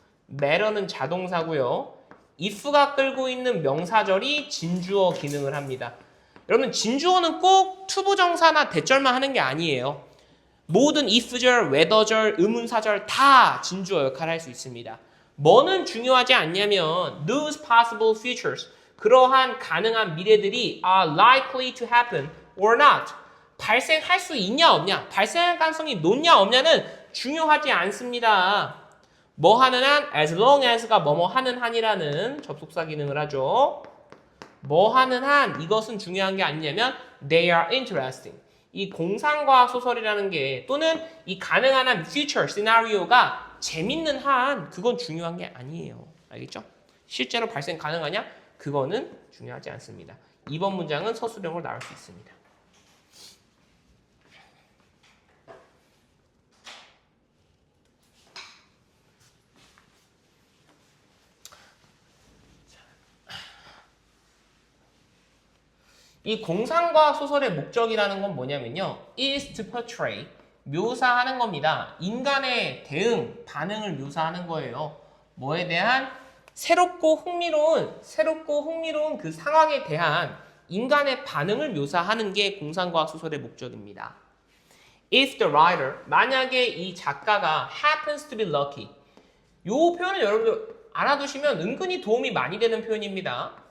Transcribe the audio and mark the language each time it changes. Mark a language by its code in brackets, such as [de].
[ko] matter는 자동사고요. if가 끌고 있는 명사절이 진주어 기능을 합니다. 여러분 진주어는 꼭 투부정사나 대절만 하는 게 아니에요. 모든 if절, whether절, 의문사절 다 진주어 역할을 할 수 있습니다. 뭐는 중요하지 않냐면 [en] those possible futures, [ko] 그러한 가능한 미래들이 [en] are likely to happen or not. [ko] 발생할 수 있냐 없냐, 발생할 가능성이 높냐 없냐는 중요하지 않습니다. 뭐 하는 한, as long as가 뭐뭐 하는 한이라는 접속사 기능을 하죠. 뭐 하는 한, 이것은 중요한 게 아니냐면 [en] they are interesting. [ko] 이 공상과학 소설이라는 게 또는 이 가능한 한 future 시나리오가 재밌는 한 그건 중요한 게 아니에요. 알겠죠? 실제로 발생 가능하냐? 그거는 중요하지 않습니다. 이번 문장은 서술형으로 나올 수 있습니다. 이 공상과학 소설의 목적이라는 건 뭐냐면요. [en] is to portray, [ko] 묘사하는 겁니다. 인간의 대응, 반응을 묘사하는 거예요. 뭐에 대한 새롭고 흥미로운 그 상황에 대한 인간의 반응을 묘사하는 게 공상과학 소설의 목적입니다. [en] If the writer, [ko] 만약에 이 작가가 [en] happens to be lucky, [ko] 요 표현을 여러분들 알아두시면 은근히 도움이 많이 되는 표현입니다.